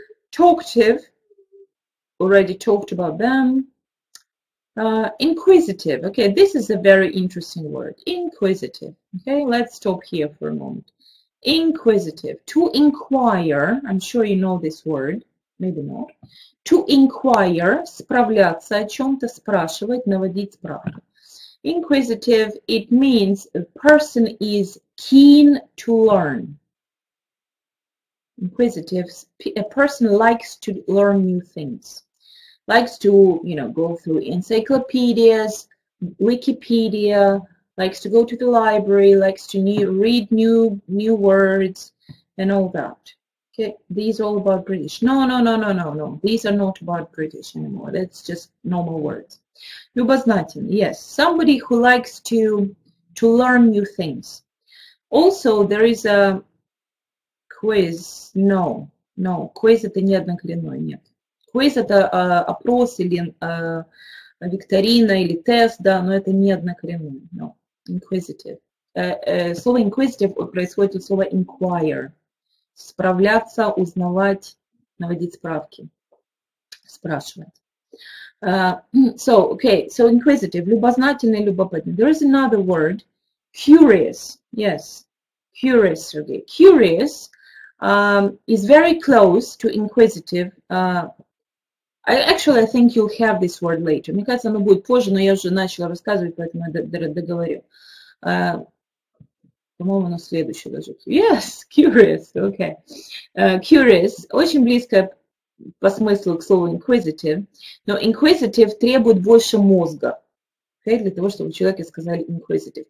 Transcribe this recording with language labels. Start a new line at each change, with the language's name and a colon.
English: Talkative, already talked about them. Inquisitive, okay, this is a very interesting word. Inquisitive, okay, let's stop here for a moment. Inquisitive, to inquire, I'm sure you know this word, maybe not. To inquire,
Russian: справляться о чем-то, спрашивать, наводить справку.
English: Inquisitive, it means a person is keen to learn. Inquisitive, a person likes to learn new things. Likes to, go through encyclopedias, Wikipedia, likes to go to the library, likes to read new words and all that. Okay, these are all about British. No. These are not about British anymore. That's just normal words. Любознательный, yes, somebody who likes to learn new things. Also, there is a quiz.
Russian: No, quiz это не однокоренное, нет. Quiz это опрос или викторина или тест, да, но это не однокоренное.
English: No. Inquisitive.
Russian: Слово inquisitive происходит от слова inquire. Справляться, узнавать, наводить справки, спрашивать.
English: So inquisitive,
Russian: любознательный, любопытный.
English: There is another word, curious. Yes, curious, Sergey. Curious is very close to inquisitive. Actually, I think you'll have this word later.
Russian: Мне кажется, оно будет позже, но я уже начала рассказывать, поэтому я договорю. По-моему, оно следующее даже.
English: Yes, curious, okay.
Russian: Curious, очень близко по смыслу к слову inquisitive, но inquisitive требует больше мозга, okay, для того, чтобы человеку сказали inquisitive.